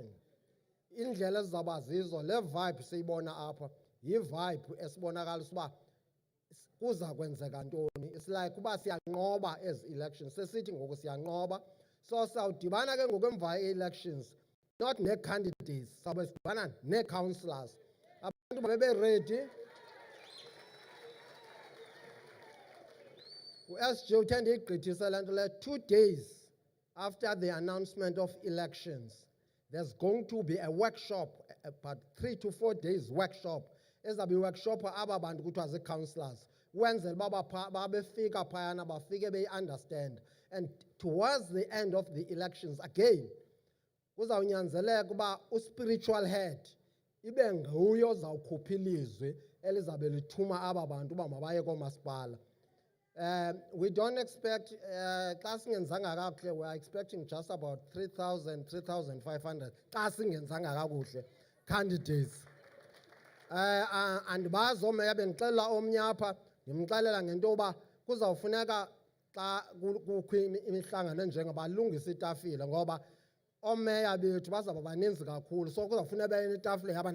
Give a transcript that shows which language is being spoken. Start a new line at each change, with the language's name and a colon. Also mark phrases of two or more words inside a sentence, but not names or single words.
Xhosa: Indlela ezizawuba zizo, le vibe siyibona apha, yi-vibe esibonakalisa uba kuza kwenzeka ntoni.
English: It's like
Xhosa: uba siyanqoba ezi elections, sesithi ngoku siyanqoba. So sawudibana ke ngoku emva elections, not nee-candidates, sawube sidibana nee-councillors. Abantu babe
English: ready.
Xhosa: U-SG uthe ndiyigqithise le nto le,
English: 2 days after the announcement of elections, there's going to be a workshop, about 3 to 4 days workshop.
Xhosa: Ezawuba i-workshop aba bantu kuthiwa zii-councillors. Ukwenzela uba babefika phayana bafike beyi-understand.
English: And towards the end of the elections, again,
Xhosa: kuzawunyanzeleka uba u-spiritual head ibe nguye ozawukhupha ilizwi elizabe lithuma aba bantu uba mabaye koomasipala.
English: We don't expect,
Xhosa: xa singenzanga kakuhle,
English: we are expecting just about 3,000, 3,500
Xhosa: xa singenzanga kakuhle
English: candidates.
Xhosa: Andibazi oomeya, bendixelela omnye apha, ndimxelela ngento yoba kuzawufuneka xa kukho imihlangano enjengabalungisa itafile, ngoba oomeya bethu bazawuba baninzi kakhulu, so kuzawufuneka beye netafile yabo.